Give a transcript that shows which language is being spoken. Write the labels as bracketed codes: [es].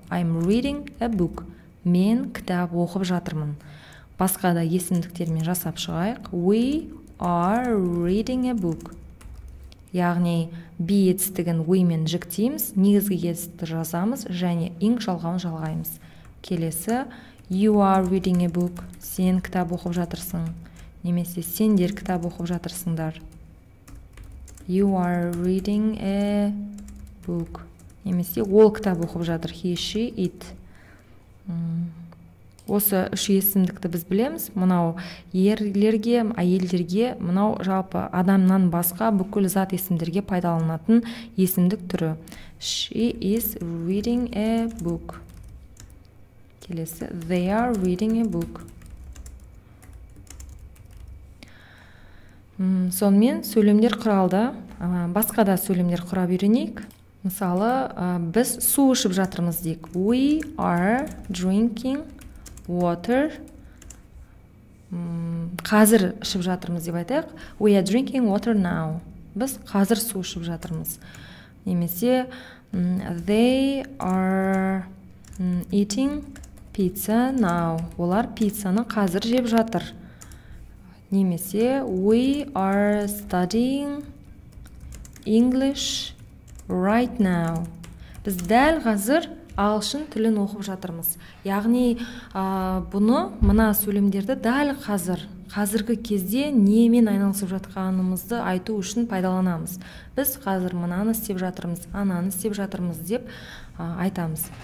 [en] I'm reading a book. [kk] Мен кітап оқып жатырмын. Басқа да есімдіктермен жасап шығайық. [en] We are reading a book. [kk] Яғни be етістігін we мен жіктейміз, негізгі етістікті жазамыз, және ing жалғауын жалғаймыз. Келесі [en] You are reading a book. [kk] Сен кітап оқып жатырсың. Немесе сендер кітап оқып жатырсыңдар. [en] You are reading a book. [kk] Немесе ол кітап оқып жатыр. [en] He, she, it. [kk] Осы үш есімдікті біз білеміз. Мынау ерлерге, әйелдерге, мынау жалпы адамнан басқа бүкіл зат есімдерге пайдаланатын есімдік түрі. [en] She is reading a book. [kk] Келесі, [en] they are reading a book. [kk] Сонымен сөйлемдер құралды. Басқа да сөйлемдер құрап үйренейік. Мысалы, біз су ішіп жатырмыз дейік. [en] We are drinking water. [kk] Қазір ішіп жатырмыз деп айтайық. [en] We are drinking water now. [kk] Біз қазір су ішіп жатырмыз. Немесе [en] they are eating pizza now. [kk] Олар пиццаны қазір жеп жатыр. Немесе [en] we are studying English right now. [kk] Біз дәл қазір ағылшын тілін оқып жатырмыз. Яғни мына сөйлемдерді дәл қазіргі кезде немен айналысып жатқанымызды айту үшін пайдаланамыз. Біз қазір мынаны істеп жатырмыз, ананы істеп жатырмыз деп айтамыз.